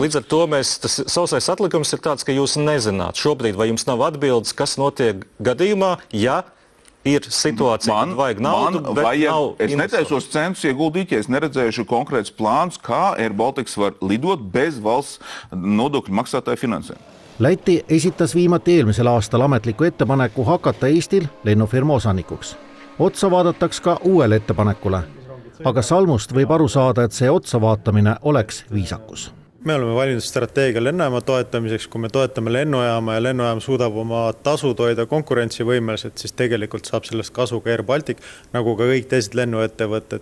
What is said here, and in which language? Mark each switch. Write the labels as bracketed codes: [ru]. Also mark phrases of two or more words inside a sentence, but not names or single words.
[lv] Līdz ar to tas sausais atlikums ir tāds, ka jūs nezināt šobrīd, vai jums nav atbildes, kas notiek gadījumā, ja ir situācija, kad vajag naudu, bet nav investoru. Es netaisos centus ieguldīt, ja es neredzējuši konkrēts plāns, kā Air Baltics var lidot bez valsts nodokļu maksātāju finansējumu. [et] Läti esitas viimati eelmisel aastal ametliku ettepaneku hakata Eestil lennufirma osanikuks. Otsa vaadataks ka uuele ettepanekule, aga Salmust võib aru saada, et see otsa vaatamine oleks viisakus. Me oleme valinud strateegia lennujaama toetamiseks, kui me toetame lennujaama ja lennujaam suudab oma tasud hoida konkurentsivõimeliselt, siis tegelikult saab sellest kasu ka Air Baltic, nagu ka kõik teised lennuettevõtted.